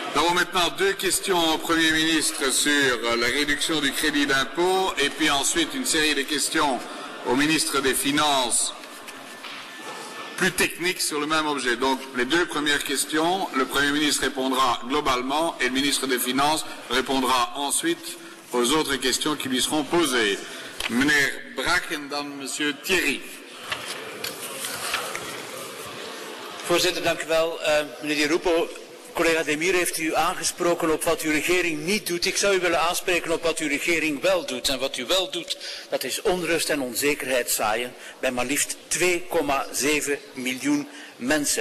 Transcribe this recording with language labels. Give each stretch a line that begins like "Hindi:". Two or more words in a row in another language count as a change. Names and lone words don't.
French: avons maintenant deux questions au Premier ministre sur la réduction du crédit d'impôt et puis ensuite une série de questions au ministre des Finances plus techniques sur le même objet. Donc les deux premières questions, le Premier ministre répondra globalement et le ministre des Finances répondra ensuite aux autres questions qui lui seront posées.
Dutch: Meneer Brak en dan monsieur Thierry. Voorzitter, dank u wel. Meneer Di Rupo, collega Demir heeft u aangesproken op wat uw regering niet doet. Ik zou u willen aanspreken op wat uw regering wel doet. En wat u wel doet, dat is onrust en onzekerheid zaaien bij maar liefst 2,7 miljoen mensen.